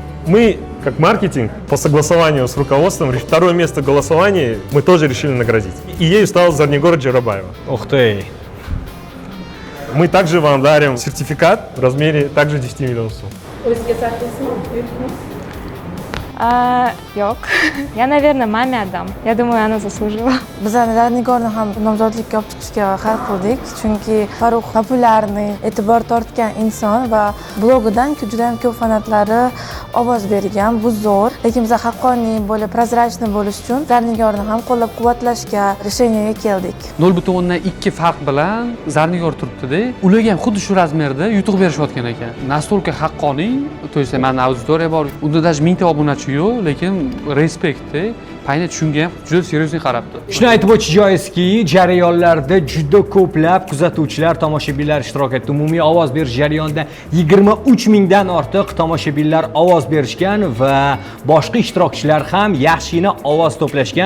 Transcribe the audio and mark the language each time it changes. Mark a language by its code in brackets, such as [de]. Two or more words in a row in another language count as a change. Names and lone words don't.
[ru] Мы, как маркетинг, по согласованию с руководством, второе место голосования мы тоже решили наградить. И ею стал Зарнигор Джарабаева. Ух ты! Мы также вам дарим сертификат в размере также 10 миллионов сум. Yo'q. Я, наверное, mame отдам. Я думаю, она заслужила. [uz] Biz Zarnigorni ham nomzodlikka olib chiqishga harakat qildik, chunki Farruh populyarniy, e'tibor tortgan inson va blogidan juda ham ko'p fanatlari ovoz bergan. Bu zo'r, lekin biz haqqoniy bo'lib, prozrachniy bo'lish uchun Zarnigorni ham qo'llab-quvvatlashga решениyaga keldik. 0.2 farq bilan Zarnigor turibdi-da, ularga ham xuddi shu razmerda yutuq berishayotgan ekan. Настолько haqqoniy, [ru] то есть [uz] mana auditoriya bor. Unda даже 1000 ta obunachi yo'q, lekin respektda Paynet shunga ham juda seriozli qarabdi. Shuni aytib o'tish joizki, jarayonlarda juda ko'plab kuzatuvchilar, tomoshabinlar ishtirok etdi. Umumiy ovoz berish jarayonida 23 mingdan ortiq tomoshabinlar ovoz berishgan va boshqa ishtirokchilar ham yaxshigina ovoz to'plashgan.